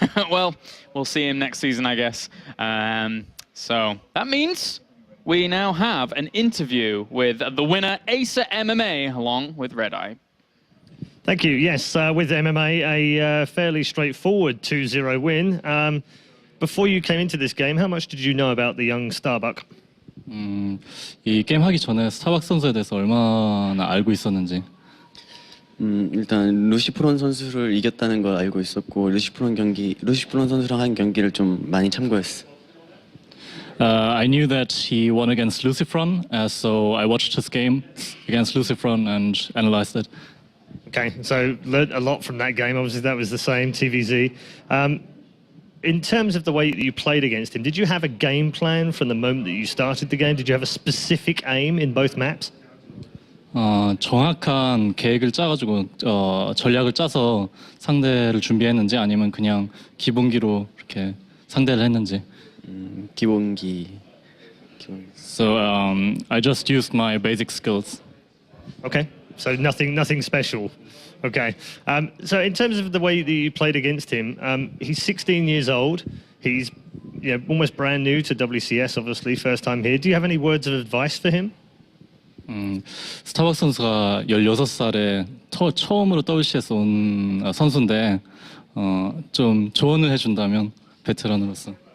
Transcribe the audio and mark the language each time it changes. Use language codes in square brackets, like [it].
[en] Well, we'll see him next season, I guess. So that means we now have an interview with the winner, Acer MMA, along with Red Eye. Thank you. Yes, with MMA, a fairly straightforward 2-0 win. Before you came into this game, how much did you know about the young Starbuck? [ko] 이 게임 하기 전에 스타벅 선수에 대해서 얼마나 알고 있었는지. 일단 루시프론 선수를 이겼다는 걸 알고 있었고 루시프론 선수랑 한 경기를 좀 많이 참고했어. [en] I knew that he won against Lucifron, so I watched his game against Lucifron and analyzed it. Okay, so learned a lot from that game. Obviously, that was the same, TVZ. In terms of the way that you played against him, did you have a game plan from the moment that you started the game? Did you have a specific aim in both maps? [ko] 정확한 계획을 짜가지고 전략을 짜서 상대를 준비했는지 아니면 그냥 기본기로 이렇게 상대를 했는지. 기본기. [en] So I just used my basic skills. Okay, so nothing special. Okay, so in terms of the way that you played against him, he's 16 years old. He's almost brand new to WCS, obviously, first time here. Do you have any words of advice for him? [ko] 스타벅 선수가 16살에 처음으로 WCS 온 선수인데 좀 조언을 해준다면 베테랑으로서.